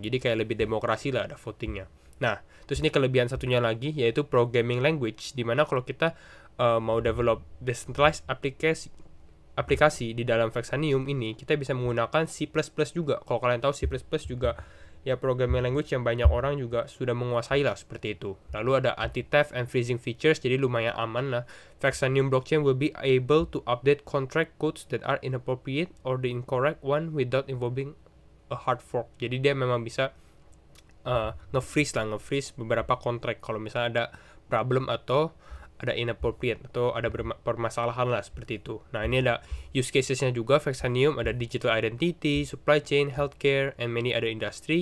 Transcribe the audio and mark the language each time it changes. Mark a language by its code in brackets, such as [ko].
[id] Jadi kayak lebih demokrasi lah, ada votingnya. Nah, terus ini kelebihan satunya lagi yaitu programming language, dimana kalau kita mau develop decentralized aplikasi di dalam Vexanium ini, kita bisa menggunakan C++ juga. Kalau kalian tahu C++ juga ya programming language yang banyak orang juga sudah menguasai lah seperti itu. Lalu ada anti-theft and freezing features, jadi lumayan aman lah. [en] Vexanium blockchain will be able to update contract codes that are inappropriate or the incorrect one without involving a hard fork. [id] Jadi dia memang bisa nge-freeze beberapa kontrak kalau misalnya ada problem atau ada inappropriate atau ada permasalahan lah seperti itu. Nah, ini ada use casesnya juga. [en] Vexanium ada digital identity, supply chain, healthcare, and many other industry.